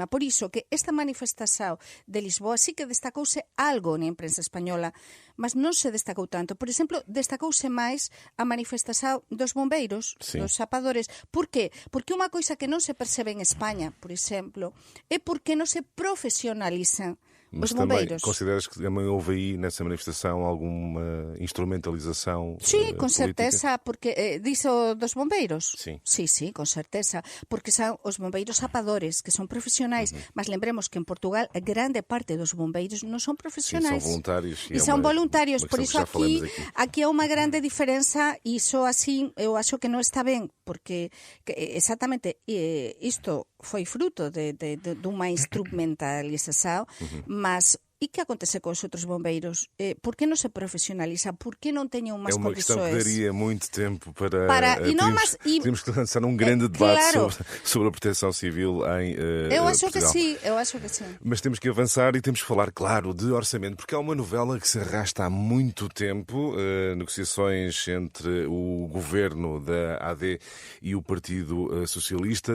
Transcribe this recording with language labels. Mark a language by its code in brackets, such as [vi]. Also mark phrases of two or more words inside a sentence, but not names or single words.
[gl] Por iso que esta manifestación de Lisboa sí que destacouse algo na imprensa española, mas non se destacou tanto. Por exemplo, destacouse máis a manifestación dos bombeiros, Sí. dos sapadores. Por qué? Porque unha coisa que non se percebe en España, por exemplo, é porque non se profesionalizan [pt] Mas [gl] os [pt] também [gl] bombeiros. [pt] consideras que também houve aí nessa manifestação alguma instrumentalização [gl] Sí, con [pt] política? [gl] certeza, porque diso dos bombeiros. Sí. Sí, con certeza, porque son os bombeiros sapadores, que son profesionais, mas lembremos que en Portugal a grande parte dos bombeiros non son profesionais. [pt] Sim, são voluntários. [gl] E son voluntarios, por iso aqui aquí é unha grande diferenza e iso así eu acho que non está ben, porque exactamente isto foi fruto dunha instrumentalización, mas e que acontece con os outros bombeiros? Por que non se profesionaliza? Por que non teñen unhas [pt] É uma questão que [gl] condições? [pt] daria muito tempo para [gl] E non mas- e- [pt] temos que lançar um grande debate [gl] claro. [pt] sobre a proteção civil em [gl] Eu acho que [pt] Portugal. sim, eu acho que sim. Mas temos que avançar e temos que falar, claro, de orçamento, porque é uma novela que se arrasta há muito tempo, negociações entre o governo da AD e o Partido Socialista.